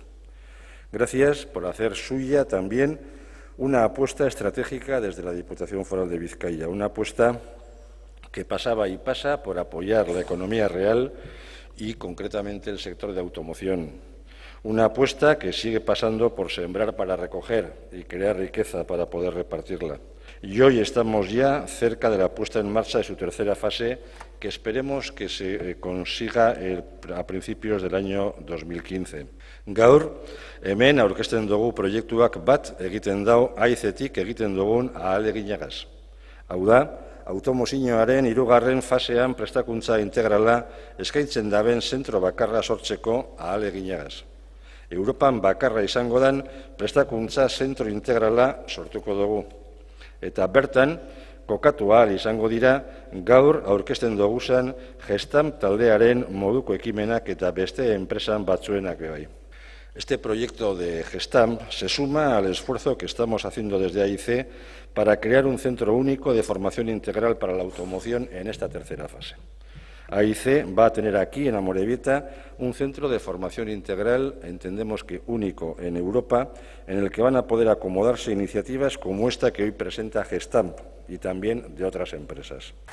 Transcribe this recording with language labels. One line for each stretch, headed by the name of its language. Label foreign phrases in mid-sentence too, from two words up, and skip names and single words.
Spanish: Gracias por hacer suya también una apuesta estratégica desde la Diputación Foral de Vizcaya, una apuesta que pasaba y pasa por apoyar la economía real y, concretamente, el sector de automoción. Una apuesta que sigue pasando por sembrar para recoger y crear riqueza para poder repartirla. Y hoy estamos ya cerca de la puesta en marcha de su tercera fase, que esperemos que se consiga a principios del año 2015.
Basque: Gaur, hemen aurkezten dugu proiektuak bat egiten dau AIC-tik egiten dugun ahaleginagaz. Hau da, automozioaren hirugarren fasean prestakuntza integrala eskaintzen daben zentro bakarra sortzeko ahaleginagaz. Europan bakarra izango den prestakuntza zentro integrala sortuko dugu. Eta bertan, kokatu ahal izango dira gaur aurkezten duguzan Gestamp taldearen moduko ekimenak eta beste enpresan batzuenak bai.
Spanish: Este proyecto de Gestamp se suma al esfuerzo que estamos haciendo desde AIC para crear un centro único de formación integral para la automoción en esta tercera fase. AIC va a tener aquí, en Amorebieta, un centro de formación integral, entendemos que único en Europa, en el que van a poder acomodarse iniciativas como esta que hoy presenta Gestamp y también de otras empresas.